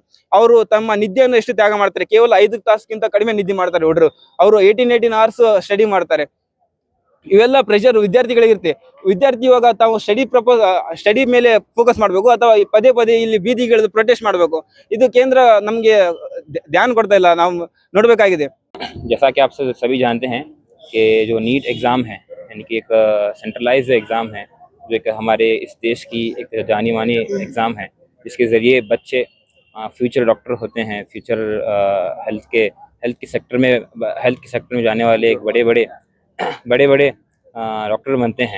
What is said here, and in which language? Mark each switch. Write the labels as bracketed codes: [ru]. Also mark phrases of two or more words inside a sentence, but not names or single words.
[kn] ಅವರು ತಮ್ಮ ನಿದ್ದೆಯನ್ನು ಎಷ್ಟು ತ್ಯಾಗ ಮಾಡ್ತಾರೆ. ಕೇವಲ 5 ತಾಸಿಗಿಂತ ಕಡಿಮೆ ನಿದ್ದೆ ಮಾಡ್ತಾರೆ ಹುಡುಗರು. ಅವರು 18 [en] hours study [kn] ಮಾಡ್ತಾರೆ. ಇವೆಲ್ಲ ಪ್ರೆಷರ್ ವಿದ್ಯಾರ್ಥಿಗಳಿಗಿರುತ್ತೆ. ವಿದ್ಯಾರ್ಥಿ ಇವಾಗ ತಾವು ಸ್ಟಡಿ ಮೇಲೆ ಫೋಕಸ್ ಮಾಡಬೇಕು, ಅಥವಾ ಪದೇ ಇಲ್ಲಿ ಬೀದಿಗಿಳಿದು ಪ್ರೊಟೆಸ್ಟ್ ಮಾಡಬೇಕು. ಇದು ಕೇಂದ್ರ ನಮ್ಗೆ ಧ್ಯಾನ ಕೊಡ್ತಾ ಇಲ್ಲ. ನಾವು ನೋಡ್ಬೇಕಾಗಿದೆ. [hi] जैसा कि आप सभी जानते हैं कि जो नीट एग्ज़ाम है, यानी कि एक [en] centralized exam [hi] है, जो एक हमारे इस देश की एक जानी मानी एग्ज़ाम है, जिसके ज़रिए बच्चे [en] future doctor [hi] होते हैं, [en] future health [hi] के सेक्टर में जाने वाले एक बड़े डॉक्टर बनते हैं।